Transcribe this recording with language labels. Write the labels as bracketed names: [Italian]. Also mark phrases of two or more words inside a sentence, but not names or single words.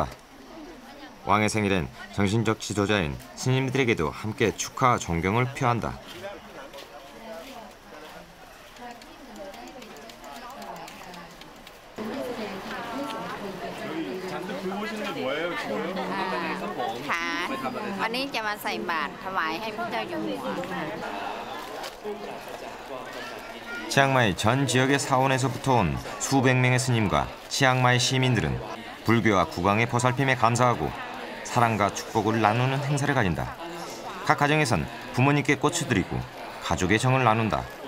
[Korean] 왕의 생일엔 정신적 지도자인 스님들에게도 함께 축하, 존경을 표한다. 잔뜩 불 보시는 게 뭐예요 지금? [Thai] วันนี้จะมาใส่บาตรถวายให้พระเจ้าอยู่หัว [Korean] 치앙마이 전 지역의 사원에서부터 온 수백 명의 스님과 치앙마이 시민들은 불교와 국왕의 보살핌에 감사하고 사랑과 축복을 나누는 행사를 가진다. 각 가정에선 부모님께 꽃을 드리고 가족의 정을 나눈다.